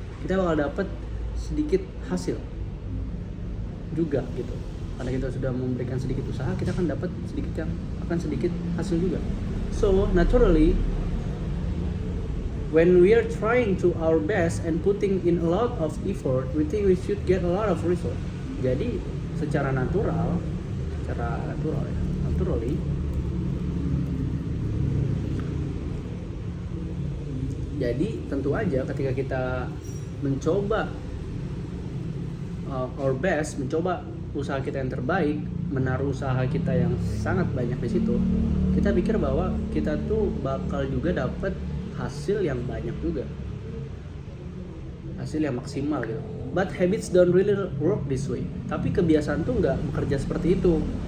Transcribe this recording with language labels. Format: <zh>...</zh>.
<id>Kita bakal dapat sedikit hasil juga gitu. Karena kita sudah memberikan sedikit usaha, kita akan dapat sedikit hasil juga.</id> <en>So naturally, when we are trying to our best and putting in a lot of effort, we think we should get a lot of result.</en> <id>Jadi secara naturally, jadi tentu aja ketika kita mencoba</id> <en>our best,</en> <id>mencoba usaha kita yang terbaik, menaruh usaha kita yang sangat banyak di situ, kita pikir bahwa kita tuh bakal juga dapat hasil yang banyak juga, hasil yang maksimal gitu.</id> <en>But habits don't really work this way.</en> <id>Tapi kebiasaan tuh nggak bekerja seperti itu.</id>